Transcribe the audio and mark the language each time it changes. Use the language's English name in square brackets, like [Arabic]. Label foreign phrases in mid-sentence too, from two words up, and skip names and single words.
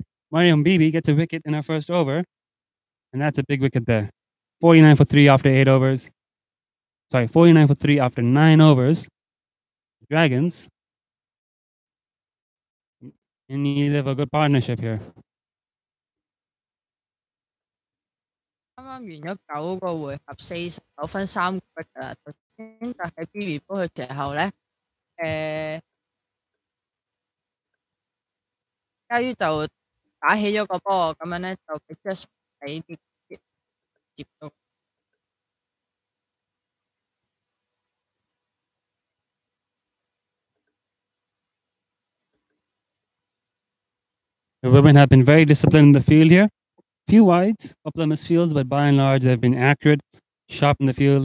[English] Mariam Bibi gets a wicket in her first over, and that's a big wicket there. 49 for 3 after 8 overs. Sorry, 49 for 3 after 9 overs. Dragons in need of a good partnership here. [Cantonese] 啱啱完咗9個回合49分3個 break 㗎啦，頭先就喺 Bibi 波嘅時候咧，嘉於就打起咗個波，咁樣咧就俾 Just 俾啲接到。 [English] The women have been very disciplined in the field here. Few wides, couple of misfields, but by and large they've been accurate, sharp in the field.